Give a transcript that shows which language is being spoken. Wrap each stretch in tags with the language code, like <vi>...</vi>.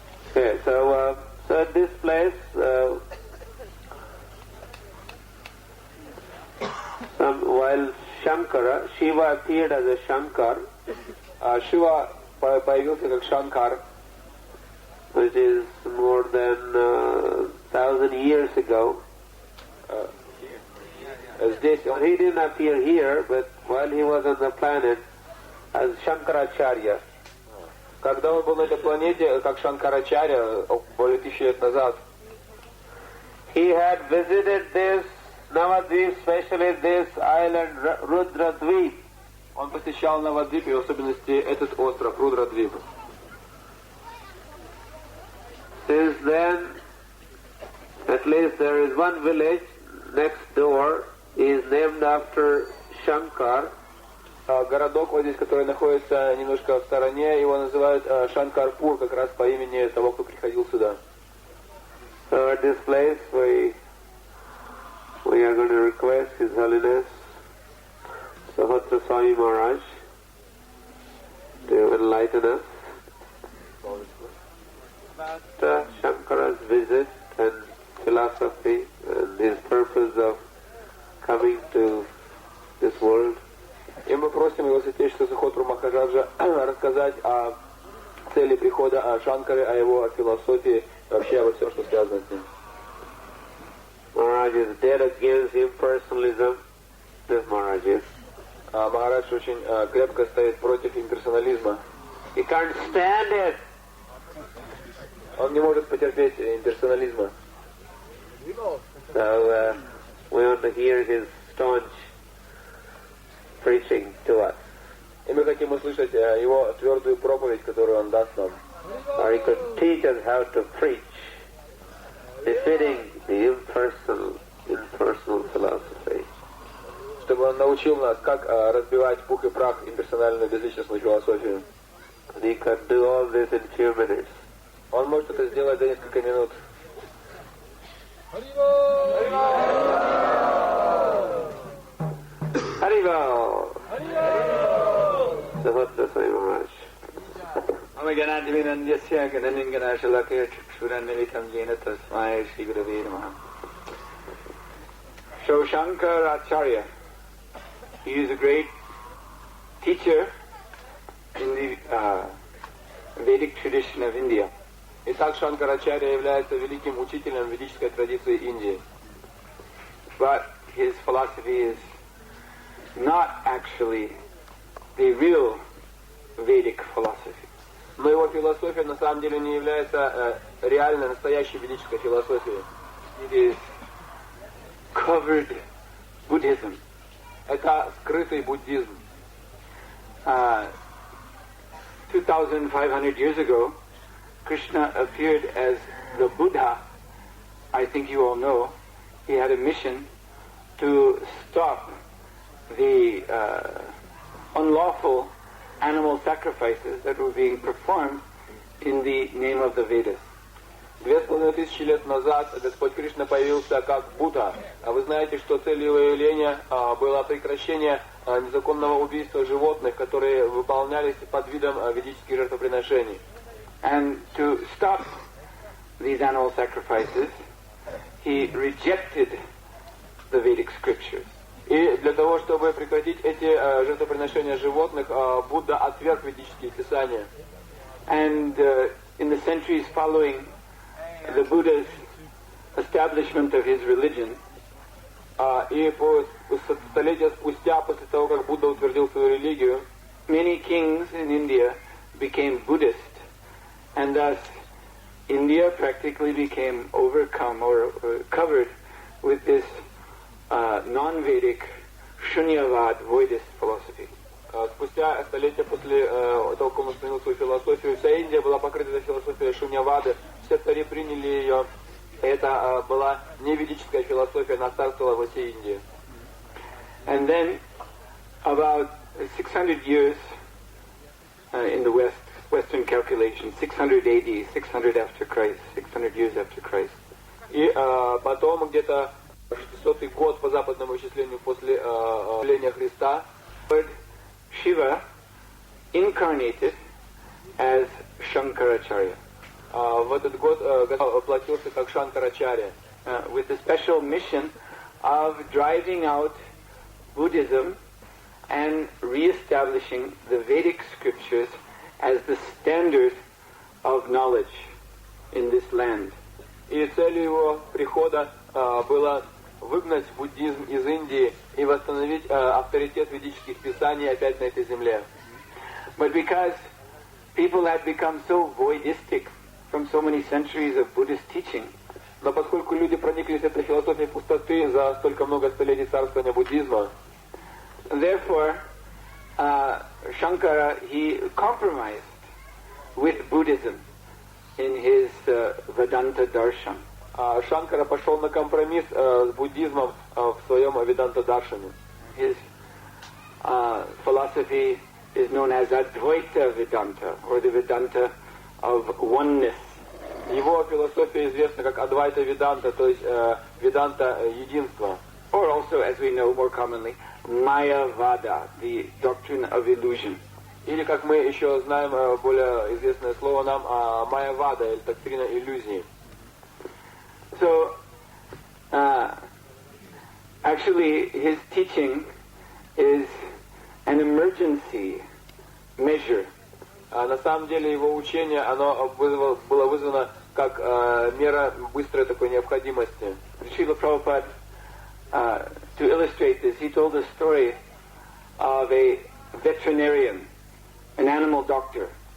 <en>Okay, so at this place, while Shankara, Shiva appeared as a Shankar,</en> <ru>Шива появился как Шанкар,</ru> <en>which is more than 1,000 years ago.</en> <ru>Здесь он,</ru> <en>He didn't appear here, but while he was on the planet as Shankaracharya.</en> <ru>когда он был на этой планете, как Шанкарачаря, более 1000 лет назад,</ru> <en>he had visited this Navadvip, especially this island Rudradvip.</en> <ru>он посещал Навадвип, и в особенности этот остров, Рудрадвип.</ru> <en>Since then, at least there is one village next door, is named after Shankar.</en> <ru>Городок вот здесь, который находится немножко в стороне, его называют Шанкарпур, как раз по имени того, кто приходил сюда.</ru> <en>So at this place we are going to request His Holiness Swami Maharaj to enlighten us about Shankara's visit and philosophy and his purpose of coming to this world.</en> <ru>И мы просим его святейшество Сахотру Махараджа рассказать о цели прихода Шанкары, о его философии, вообще обо всем, что связано с ним.</ru> <en>Maharaj is dead against impersonalism. This Maharaj is.</en> <ru>Махарадж очень крепко стоит против имперсонализма.</ru> <en>He can't stand it.</en> <ru>Он не может потерпеть имперсонализма.</ru> <en>So we want to hear his staunch preaching to us.</en> <ru>И мы хотим услышать его твердую проповедь, которую он даст нам.</ru> <en>Or he could teach us how to preach, befitting the impersonal philosophy.</en> <ru>Чтобы он научил нас, как разбивать пух и прах имперсональную безличностную философию.</ru> <en>And he could do all this in few minutes.</en> <ru>Он может это сделать за несколько минут.</ru> <en>Haribo! Sahatra Swami Maharaj.</en> <sa>Amaganadvinandhyasya gananinganasalakya chukshurannilitam yena tasmai Sri Gurave Namaha.</sa> <en>So Shankaracharya, he is a great teacher in the Vedic tradition of India.</en> <ru>Итак, Шанкарачарья является великим учителем ведической традиции Индии.</ru> <en>But his philosophy is not actually the real Vedic philosophy.</en> <ru>Но его философия на самом деле не является реальной, настоящей ведической философией.</ru> <en>It is covered Buddhism.</en> <ru>Это скрытый буддизм.</ru> <en>2,500 years ago, Krishna appeared as the Buddha. I think you all know. He had a mission to stop the unlawful animal sacrifices that were being performed in the name of the Vedas.</en> <ru>2500 лет назад Господь Кришна появился как Будда. А вы знаете, что целью его явления было прекращение незаконного убийства животных, которые выполнялись под видом ведических жертвоприношений.</ru> <en>And to stop these animal sacrifices, he rejected the Vedic scriptures.</en> <ru>И для того, чтобы прекратить эти жертвоприношения животных, Будда отверг ведические писания.</ru> <en>And in the centuries following the Buddha's establishment of his religion,</en> <ru>и столетия спустя, после того, как Будда утвердил свою религию,</ru> <en>many kings in India became Buddhist, and thus India practically became overcome or covered with this non-Vedic Shunyavad Voidist philosophy.</en> <ru>Спустя столетия после того, как он сменил свою философию, вся Индия была покрыта этой философией Шуньявады, все цари приняли ее. Это была не ведическая философия, она царствовала во всей Индии.</ru> <en>And then, about 600 years in the Western calculation, 600 AD, 600 after Christ, 600 years after Christ.</en> <ru>И потом где-то 600-й год по западному исчислению после явления Христа,</ru> <en>Lord Shiva incarnated as Shankaracharya.</en> <ru>В этот год воплотился как Шанкарачарья,</ru> <en>with the special mission of driving out Buddhism and re-establishing the Vedic scriptures as the standard of knowledge in this land.</en> <ru>И целью его прихода было выгнать буддизм из Индии и восстановить авторитет ведических писаний опять на этой земле.</ru> <en>But because people had become so voidistic from so many centuries of Buddhist teaching,</en> <ru>но поскольку люди прониклись этой философией пустоты за столько много столетий царствования буддизма,</ru> <en>therefore Shankara, he compromised with Buddhism in his Vedanta darshan.</en> <ru>Шанкара пошел на компромисс с буддизмом в своем Веданта-даршане.</ru> <en>His philosophy is known as Advaita Vedanta, or the Vedanta of oneness.</en> <ru>Его философия известна как Адвайта Веданта, то есть Веданта единства.</ru> <en>Or also, as we know more commonly, Mayavada, the doctrine of illusion.</en> <ru>Или, как мы еще знаем, более известное слово нам, Майявада, или доктрина иллюзии.</ru> <en>So, actually, his teaching is an emergency measure.</en> <ru>На самом деле его учение, оно было вызвано как мера быстрой такой необходимости.</ru> <en>Srila Prabhupada, to illustrate this, he told a story of a veterinarian, an animal doctor.</en>